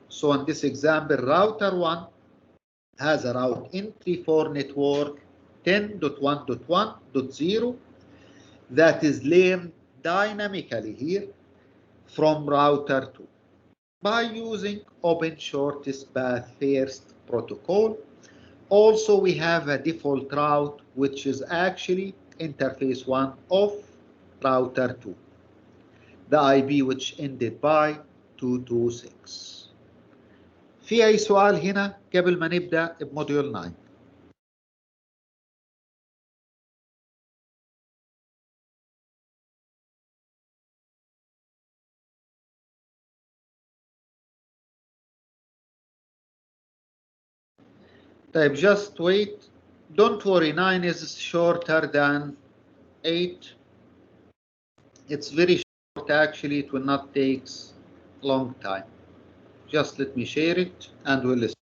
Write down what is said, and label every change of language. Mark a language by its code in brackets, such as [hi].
[en] So in this example, router 1 has a route entry for network 10.1.1.0 that is learned dynamically here from router 2 by using open shortest path first protocol. Also, we have a default route which is actually interface 1 of router 2, the IP which ended by 226. [ar] في أي سؤال هنا قبل ما نبدأ بموديول 9؟ طيب, [en] just wait. Don't worry, 9 is shorter than 8. It's very short actually, it will not take a long time. Just let me share it and we'll listen.